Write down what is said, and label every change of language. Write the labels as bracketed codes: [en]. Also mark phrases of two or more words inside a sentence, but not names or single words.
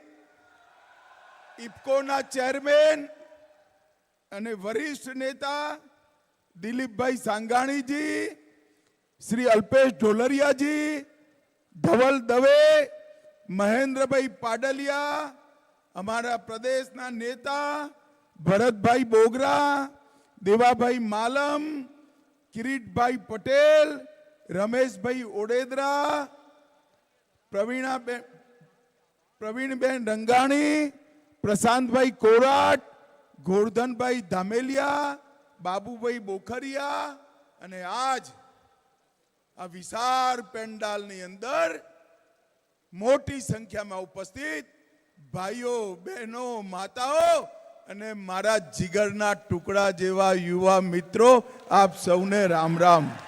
[gu] ઇફકોના ચેરમેન અને વરિષ્ઠ નેતા દિલીપભાઈ સાંગાણીજી, શ્રી અલ્પેશ ઢોલરિયાજી, ધવલ દવે, મહેન્દ્રભાઈ પાડલિયા, હમારા પ્રદેશના નેતા भरतभाई बोगरा, देवाभाई मालम, किरीटभाई पटेल, रमेशभाई ओडेदरा, प्रवीणबेन रंगाणी, प्रशांतभाई कोराट, गोवर्धनभाई धामेलिया, बाबूभाई बोखरिया અને આજ આ વિશાળ પેન્ડાલની અંદર મોટી સંખ્યામાં ઉપસ્થિત ભાઈઓ, બહેનો, માતાઓ અને મારા જીગરના ટુકડા જેવા યુવા મિત્રો, આપ સૌને રામ રામ।